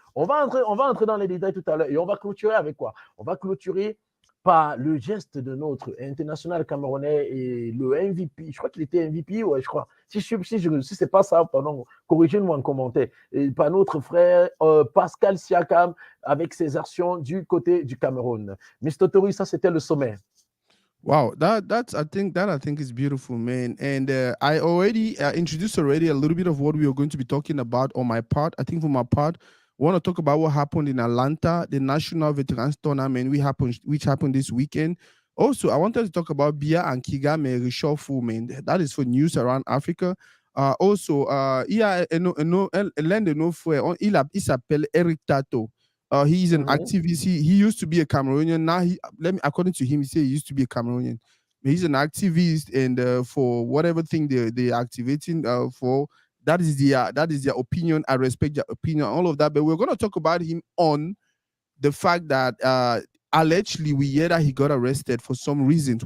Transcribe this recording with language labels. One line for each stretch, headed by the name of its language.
French: On va entrer dans les détails tout à l'heure et on va clôturer avec quoi? On va clôturer par le geste de notre international camerounais et le MVP. Je crois qu'il était MVP, ouais, je crois. Si c'est pas ça, pardon, corrigez-moi en commentaire. Et par notre frère Pascal Siakam avec ses actions du côté du Cameroun. Mr. Tori, ça c'était le sommet.
English: Wow, that I think is beautiful, man. And I already introduced already a little bit of what we are going to be talking about on my part. I think for my part, we want to talk about what happened in Atlanta, the National Veterans Tournament, which happened this weekend. Also, I wanted to talk about Bia and Kigame reshuffle, man. That is for news around Africa. Also,
French: l'un de nos frères, il s'appelle Eric Tato.
English: He's an Mhm. activist. He used to be a Cameroonian. Now according to him, he said he used to be a Cameroonian. But he's an activist, and for whatever thing they're activating for, that is their opinion. I respect their opinion, all of that. But we're gonna talk about him on the fact that allegedly we hear that he got arrested for some reasons.